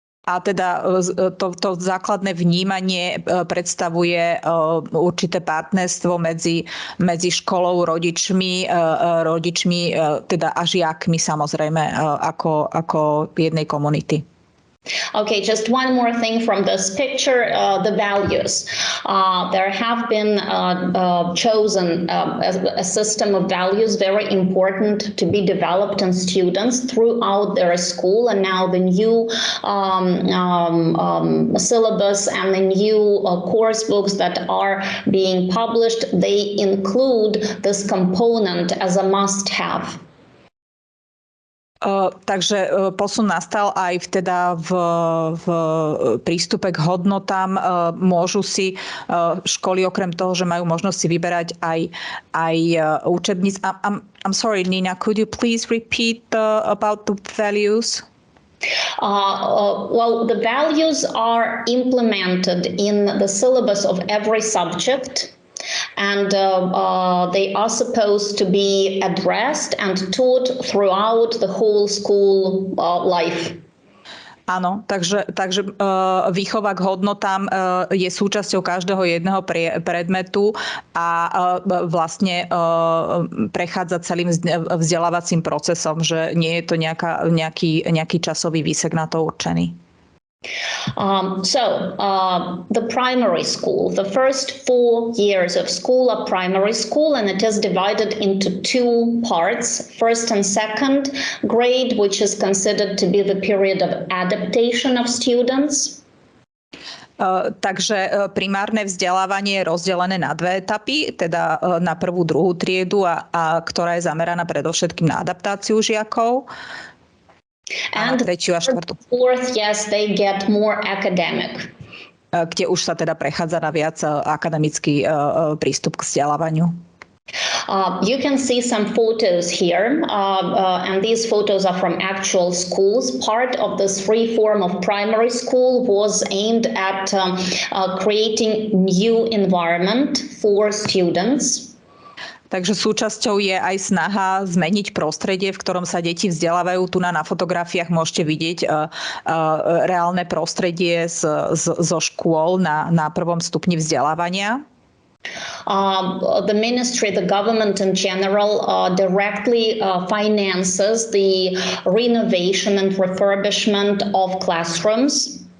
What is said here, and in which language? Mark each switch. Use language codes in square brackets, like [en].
[sk] A teda to základné vnímanie predstavuje určité partnerstvo medzi školou, rodičmi, teda a žiakmi, samozrejme, ako jednej komunity. [en] Okay, just one more thing from this picture, the values. There have been chosen a system of values very important to be developed in students throughout their school, and now the new syllabus and the new course books that are being published, they include this component as a must-have. [sk] Takže posun nastal aj v prístupe k hodnotám. Môžu si školy okrem toho, že majú možnosť si vyberať aj učebníc. [en] I'm sorry, Nina, could you please repeat about the values? Well, the values are implemented in the syllabus of every subject. And they are supposed to be addressed and taught throughout the whole school life. [sk] Áno, takže výchova k hodnotám je súčasťou každého jedného predmetu a vlastne prechádza celým vzdelávacím procesom, že nie je to nejaký časový výsek na to určený. [en] The primary school, the first 4 years of school are primary school, and it is divided into 2 parts, first and second grade, which is considered to be the period of adaptation of students. [sk] Takže primárne vzdelávanie je rozdelené na 2 etapy, teda na prvú, druhú triedu, a ktorá je zameraná predovšetkým na adaptáciu žiakov. [en] And fourth, yes, they get more academic. [sk] Kde už sa teda prechádza na viac akademický prístup k vzdelávaniu. [en] You can see some photos here, and these photos are from actual schools. Part of this reform of primary school was aimed at creating new environment for students. [sk] Takže súčasťou je aj snaha zmeniť prostredie, v ktorom sa deti vzdelávajú. Tu na fotografiách môžete vidieť reálne prostredie zo škôl na prvom stupni vzdelávania. [en] The ministry, the government in general, directly finances the renovation and refurbishment of classrooms.